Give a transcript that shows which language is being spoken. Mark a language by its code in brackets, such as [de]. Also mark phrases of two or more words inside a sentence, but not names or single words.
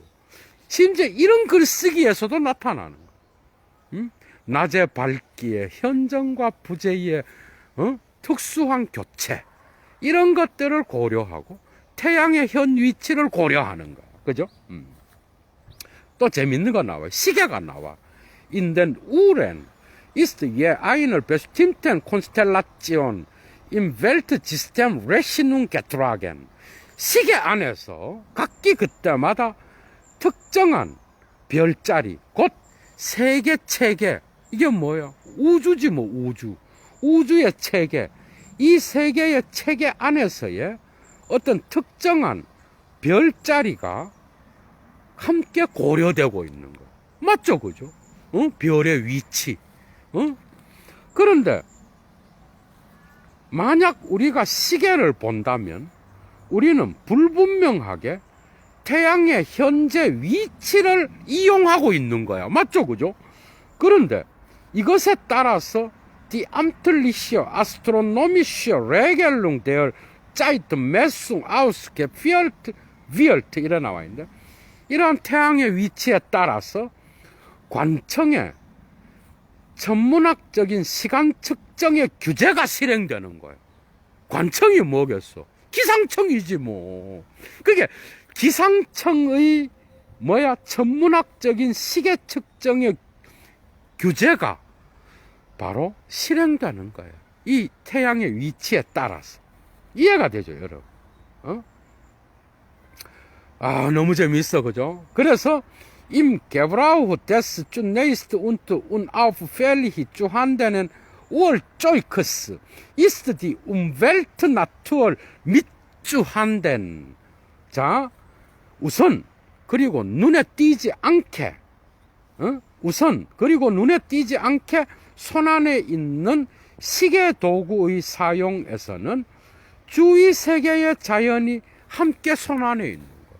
[ko] 심지어 이런 글쓰기에서도 나타나는 거예요. 낮의 밝기에 현정과 부재의 특수한 교체, 이런 것들을 고려하고 태양의 현 위치를 고려하는 거야. 그죠? 또 재밌는 거 나와요. 시계가 나와. [de] In den Uhren ist je eine bestimmte Konstellation im Weltsystem Rechnung getragen. [ko] 시계 안에서 각기 그때마다 특정한 별자리, 곧 세계 체계, 이게 뭐야? 우주지 뭐, 우주. 우주의 체계. 이 세계의 체계 안에서의 어떤 특정한 별자리가 함께 고려되고 있는 거야. 맞죠? 그죠? 별의 위치. 그런데 만약 우리가 시계를 본다면 우리는 불분명하게 태양의 현재 위치를 이용하고 있는 거야. [de] 맞죠? 그죠? 그런데 이것에 따라서 die amtliche astronomische Regelung der Zeitmessung ausgeführt wird, [ko] 이래 나와 있는데, 이러한 태양의 위치에 따라서 관청의 천문학적인 시간 측정의 규제가 실행되는 거예요. 관청이 뭐겠어? 기상청이지 뭐. 그게 기상청의 천문학적인 시계 측정의 규제가 바로 실행되는 거예요. 이 태양의 위치에 따라서. 이해가 되죠, 여러분? 너무 재밌어, 그죠? [de] 그래서 im Gebrauch des zunächst und unauffällig zu handelnden Uhrzeugers ist die Umweltnatur mitzuhandeln. [ko] 자, 우선 그리고 눈에 띄지 않게 손안에 있는 시계 도구의 사용에서는 주위 세계의 자연이 함께 손안에 있는 거예요.